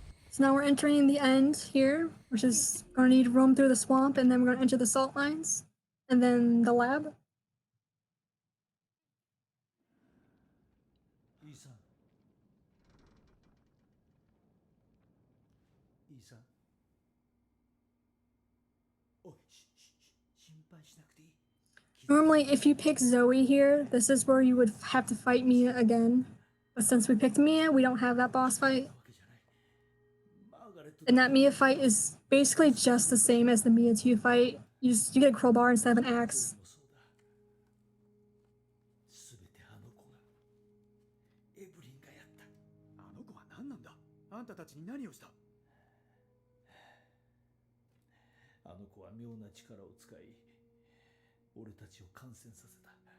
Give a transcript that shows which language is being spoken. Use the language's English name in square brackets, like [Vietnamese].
[English] So now we're entering the end here, which is going to need to roam through the swamp, and then we're going to enter the salt mines, and then the lab. [Japanese] イーさんイーさんおい心配しなくていい [English] Normally, if you pick Zoe here, this is where you would have to fight Mia again. But since we picked Mia, we don't have that boss fight. And that Mia fight is basically just the same as the Mia 2 fight. You get a crowbar instead of an axe. [Japanese] 全てあの子がエブリンがやった。あの子は何なんだ。あんたたちに何をした。あの子は妙な力を使い俺たちを感染させた。